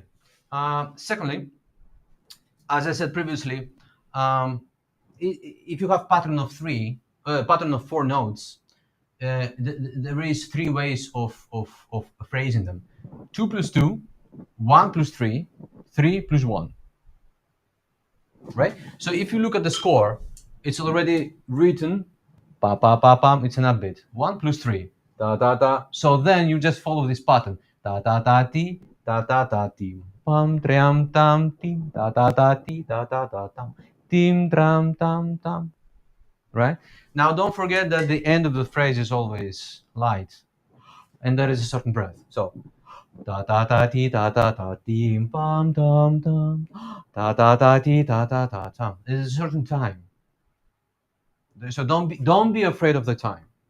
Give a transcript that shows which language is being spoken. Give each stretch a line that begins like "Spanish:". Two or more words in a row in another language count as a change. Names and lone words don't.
English: Secondly, as I said previously, if you have pattern of four notes, there is three ways of phrasing them: 2 plus 2, 1 plus 3, 3 plus 1. Right? So if you look at the score, it's already written pa pa pa pam. It's an upbeat. 1 plus 3, da da da. So then you just follow this pattern: da da da ti, da da da ti, pam triam tam tim, da da da ti, da da da tam, tim tram tam tam. Right? Now don't forget that the end of the phrase is always light, and there is a certain breath. So da da da ti da da da tim pam tam tam, da da da ti da da da tam. There's a certain time. So don't be afraid of the time.